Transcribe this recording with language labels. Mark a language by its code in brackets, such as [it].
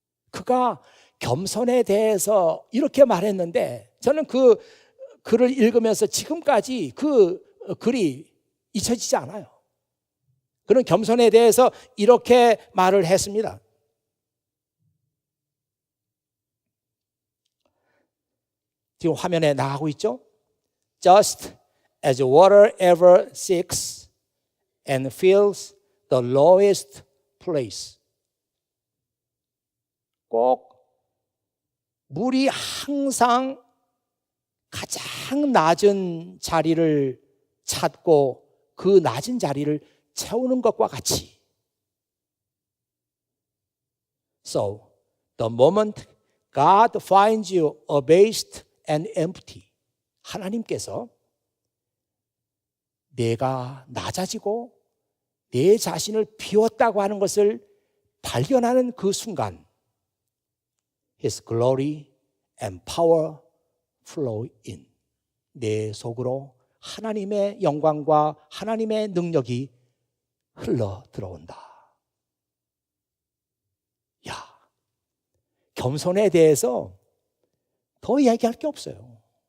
[ko] 그가 겸손에 대해서 이렇게 말했는데 저는 그 글을 읽으면서 지금까지 그 글이 잊혀지지 않아요. 그는 겸손에 대해서 이렇게 말을 했습니다. 지금 화면에 나가고 있죠? [en] Just as water ever seeks and fills the lowest place. [ko] 꼭 물이 항상 가장 낮은 자리를 찾고 그 낮은 자리를 채우는 것과 같이. [en] So, the moment God finds you abased and empty, [ko] 하나님께서 내가 낮아지고 내 자신을 비웠다고 하는 것을 발견하는 그 순간 [en] His glory and power flow in. [ko] 내 속으로 하나님의 영광과 하나님의 능력이 흘러 들어온다. 야, 겸손에 대해서 더 이야기할 게 없어요.